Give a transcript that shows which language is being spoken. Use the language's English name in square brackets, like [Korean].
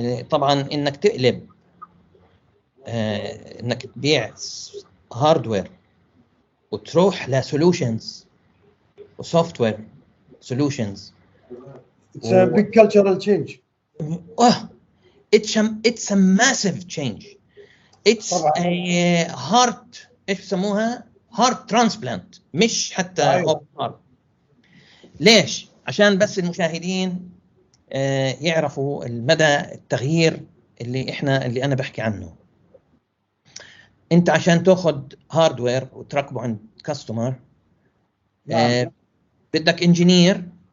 [Arabic] طبعا إنك تقلب إنك تبيع hardware وتروح لسولوشنز وسوفتوير solutions. [English] It's a big cultural change. It's a massive change. It's a heart [Arabic] إيش بسموها [English] heart transplant [Arabic] مش حتى [English] heart. [Arabic] ليش؟ عشان بس المشاهدين يعرفوا المدى التغيير اللي أنا بحكي عنه. أنت عشان تأخذ هاردوير وتركبه عند كاستمر بدك انجينير.